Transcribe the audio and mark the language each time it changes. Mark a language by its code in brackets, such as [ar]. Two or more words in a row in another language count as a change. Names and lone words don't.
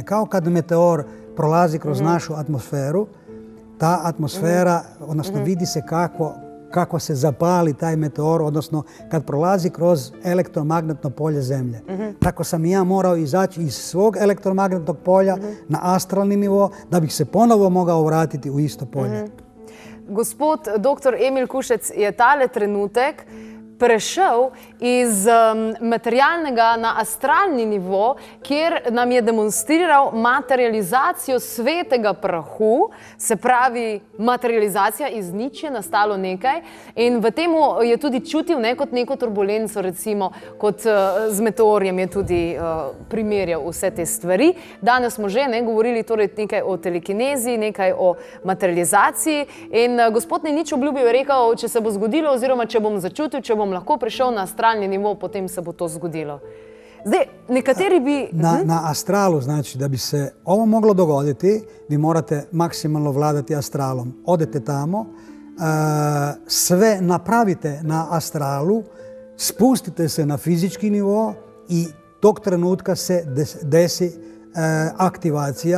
[hr] Kao kad meteor prolazi kroz našu atmosferu, ta atmosfera, odnosno vidi se kako se zapali taj meteor, odnosno kad prolazi kroz elektromagnetno polje Zemlje. Tako sam i ja morao izaći iz svog elektromagnetnog polja na astralni nivo da bih se ponovo mogao vratiti u isto polje. [sl] Gospod dr. Emil Kušec je tale trenutek prešel iz materialnega na astralni nivo, kjer nam je demonstriral materializacijo svetega prahu, se pravi materializacija iz nič je nastalo nekaj in v temu je tudi čutil kot neko turbulenco, recimo kot z meteorjem je tudi primerjal vse te stvari. Danes smo že govorili torej nekaj o telekinezi, nekaj o materializaciji in gospod Nič obljubil je rekel, če se bo zgodilo oziroma če bom začutil, če bom lahko prišel na astralni nivo, potem se bo to zgodilo. Zdaj, nekateri bi... [hr] Na astralu, znači, da bi se ovo moglo dogoditi, vi morate maksimalno vladati astralom. Odete tamo, sve napravite na astralu, spustite se na fizički nivo i tog trenutka se desi aktivacija.